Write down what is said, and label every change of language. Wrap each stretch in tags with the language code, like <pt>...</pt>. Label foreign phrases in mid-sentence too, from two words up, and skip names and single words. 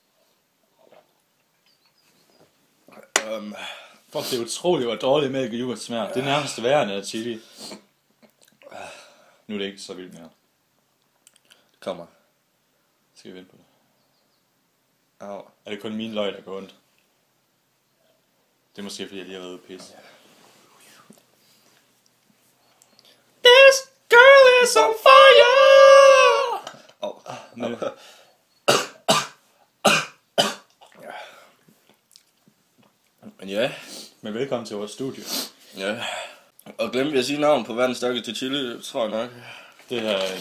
<da>Fuck, det er utroligt, hvor dårligt mælk og yoghurt smager. Det er nærmest værre end af chili. Nu er det ikke så vildt mere. Kommer. Skal vi vente på det? Au. Er det kun min løg, der går ondt? Det er måske fordi, jeg lige har været ude at pisse.</da> <en>This girl is on fire!</en> <da>Men... Men ja. Men velkommen til vores studie. Ja. Og glemte vi at sige navn på verdens stærkeste chili, tror jeg nok.</da>